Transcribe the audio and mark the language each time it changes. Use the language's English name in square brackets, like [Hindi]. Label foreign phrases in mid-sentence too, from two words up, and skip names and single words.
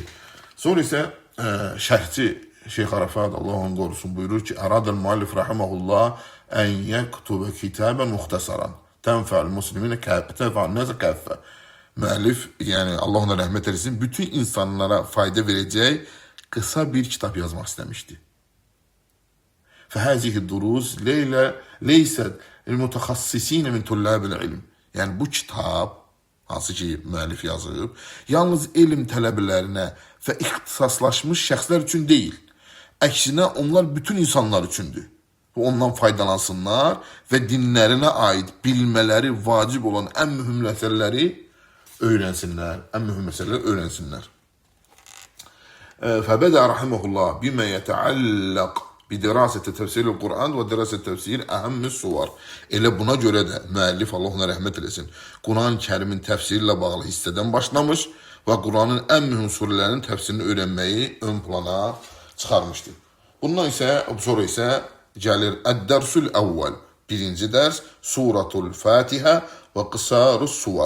[Azerbaijani] Sonra isə şərhçi Şeyx Arafat, Allah onu qorusun, buyurur ki, [Arabic] أراد المؤلف رحمه الله أن يكتب كتابا مختصرا تنفع المسلمين تنفع الناس كافة. [Azerbaijani] Müəllif, yəni Allah ona rəhmət eləsin, bütün insanlara fayda verəcək qısa bir kitab yazmaq istəmişdi. [Arabic] فهذه الدروس ليست للمتخصصين من طلاب العلم. [Azerbaijani] Yani bu kitab, hansı ki müəllif yazıb, yalnız elm tələbələrinə və ixtisaslaşmış şəxslər üçün deyil. Əksinə onlar bütün insanlar üçündür. Ondan faydalansınlar və dinlərinə aid bilmələri vacib olan ən mühüm məsələləri öyrənsinlər. [Arabic] فبدأ رحمه الله بما يتعلق بدراسة تفسير القرآن ودراسة تفسير أهم الصور. [Azerbaijani] Elə buna görə də müəllif, Allah ona rəhmət eləsin, Quran-ı Kərimin təfsiri ilə bağlı hissədən başlamış və Quranın ən mühüm surələrinin təfsirini öyrənməyi ön plana çıxarmışdır. Bundan sonra isə gəlir [Arabic] الدرس الأول, [Azerbaijani] birinci dərs, [Arabic] سورة الفاتحة وقصار السور.